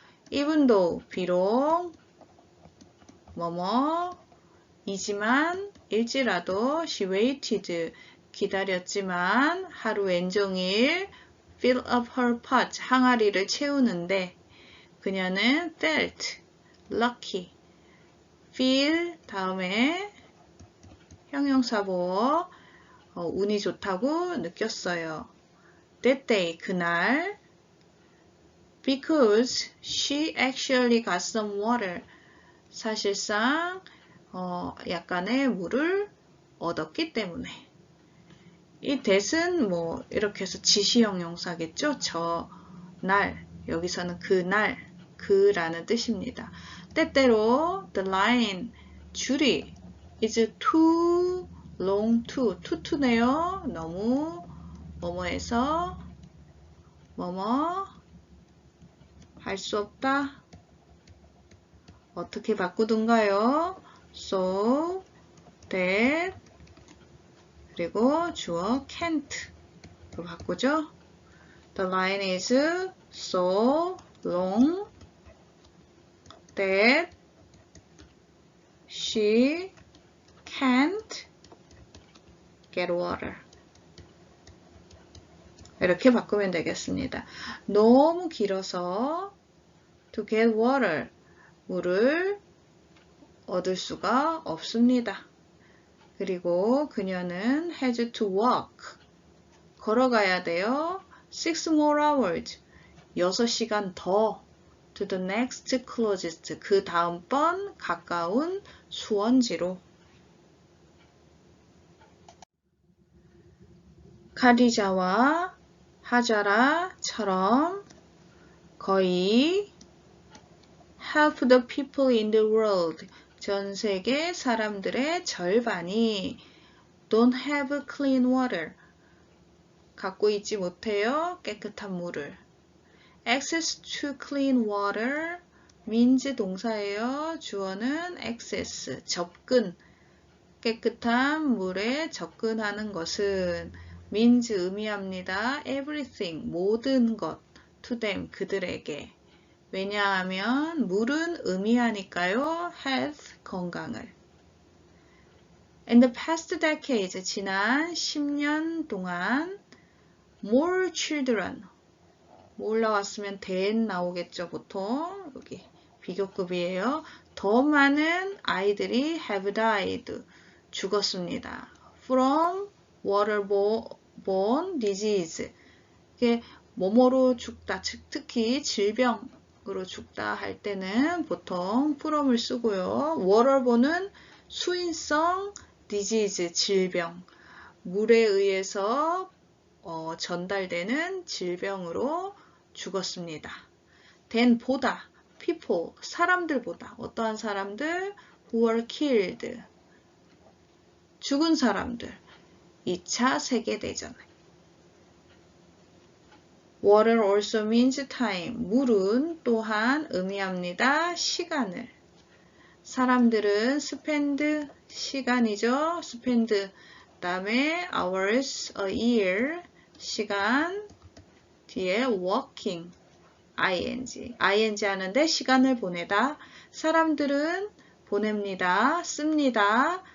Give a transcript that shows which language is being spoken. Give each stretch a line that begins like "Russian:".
English: even though,
Korean: 비록, 이지만, 일지라도,
English: she waited,
Korean: 기다렸지만, 하루 왼종일,
English: fill up her pot,
Korean: 항아리를 채우는데, 그녀는
English: felt, lucky, feel,
Korean: 다음에, 형용사보어, 운이 좋다고 느꼈어요.
English: That day,
Korean: 그날,
English: because she actually got some water,
Korean: 사실상 약간의 물을 얻었기 때문에. 이 that은 이렇게 해서 지시형용사겠죠. 저날, 여기서는 그날, 그라는 뜻입니다. 때때로
English: the line,
Korean: 줄이
English: is too long to
Korean: 네요. 너무 뭐뭐해서 할 수 없다. 어떻게 바꾸든가요?
English: So that
Korean: 그리고 주어 can't로 바꾸죠.
English: The line is so long that she can't get water.
Korean: 이렇게 바꾸면 되겠습니다. 너무 길어서
English: to get water,
Korean: 물을 얻을 수가 없습니다. 그리고 그녀는
English: has to walk,
Korean: 걸어가야 돼요.
English: 6 more hours,
Korean: 6시간 더
English: to the next closest,
Korean: 그 다음번 가까운 수원지로. 카디자와 하자라처럼 거의
English: half the people in the world,
Korean: 전 세계 사람들의 절반이
English: don't have clean water,
Korean: 갖고 있지 못해요. 깨끗한 물을.
English: access to clean water means
Korean: 동사예요. 주어는 access, 접근. 깨끗한 물에 접근하는 것은 means 의미합니다.
English: everything,
Korean: 모든 것.
English: to them,
Korean: 그들에게. 왜냐하면 물은 의미하니까요.
English: health,
Korean: 건강을.
English: In the past decades,
Korean: 지난 10년 동안
English: more children,
Korean: 뭐 올라왔으면 than 나오겠죠, 보통. 여기 비교급이에요. 더 많은 아이들이
English: have died,
Korean: 죽었습니다.
English: from waterborne disease.
Korean: 이게 뭐뭐로 죽다, 특히 질병으로 죽다 할 때는 보통 from을 쓰고요. waterborne은 수인성
English: disease,
Korean: 질병. 물에 의해서 전달되는 질병으로 죽었습니다.
English: than
Korean: 보다,
English: people,
Korean: 사람들보다, 어떠한 사람들,
English: who were killed,
Korean: 죽은 사람들, 2차 세계대전.
English: Water also means time,
Korean: 물은 또한 의미합니다. 시간을. 사람들은 spend, 시간이죠.
English: spend,
Korean: 다음에
English: hours, a year,
Korean: 시간, 뒤에 working, ing 하는데 시간을 보내다. 사람들은 보냅니다. 씁니다.